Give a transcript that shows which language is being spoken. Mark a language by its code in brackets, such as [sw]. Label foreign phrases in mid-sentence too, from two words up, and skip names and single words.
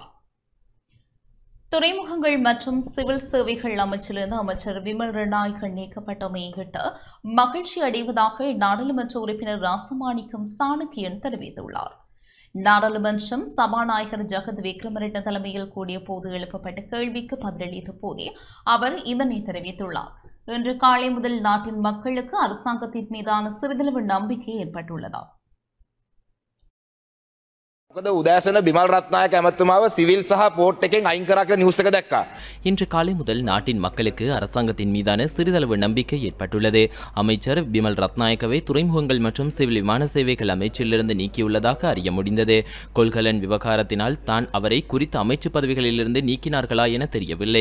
[ta] துறைமுகங்கள் மற்றும் சிவில் சேவைகள் அமைச்சிலிருந்து அமைச்சர் விமல் ரட்நாயக்க நீக்கப்பட்டமையிட்டு மகிழ்ச்சி அடைவதாக நாடாளுமன்ற உறுப்பினர் ராசமாணிக்கம் சாணக்கியன் தெரிவித்துள்ளார். நாடாளுமன்றம் சபாநாயகர் ஜகத் விக்ரமரெட்ன தலைமையில் கூடிய போது எழுப்பப்பட்ட கேள்விக்கு பதிலளித்த போதே அவர் இதனை தெரிவித்துள்ளார். இன்று காலை முதல் நாட்டின் மக்களுக்கு அரசாங்கத்தின் மீதான சிறிதளவு நம்பிக்கை ஏற்பட்டுள்ளது. [si] උදෑසන බිමල් රත්නායක ඇමතුමාව සිවිල් සහ පෝට් එකෙන් අයින් කරා කියලා නිවුස් එක දැක්කා. [ta] இன்று காலை முதல் நாட்டின் மக்களுக்கு அரசாங்கத்தின் மீதான சிறிதளவு நம்பிக்கை ஏற்பட்டுள்ளது. அமைச்சர் பிமல் ரத்நாயக்கவை துறைமுகங்கள் மற்றும் சிவில் விமான சேவைகள் அமைச்சிலிருந்து நீக்கியுள்ளதாக அறிய முடிந்தது. கொள்கலன் விவகாரத்தினால் தான் அவரை குறித்த அமைச்சு பதவிகளிலிருந்து நீக்கினார்களா என தெரியவில்லை.